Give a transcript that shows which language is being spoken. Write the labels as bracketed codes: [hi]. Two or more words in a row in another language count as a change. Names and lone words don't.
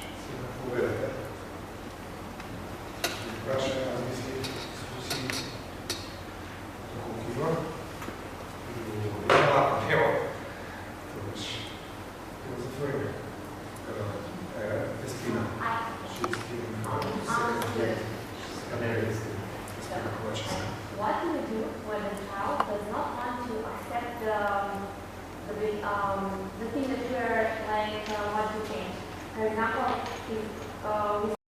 [mk] Сега поведете. Прашање, размисли, дискусии, доколку има. Нема. Тогаш, ќе го затвориме. Деспина. [en] What do we do when a child does not want to accept the thing that we are want to change? For example, if we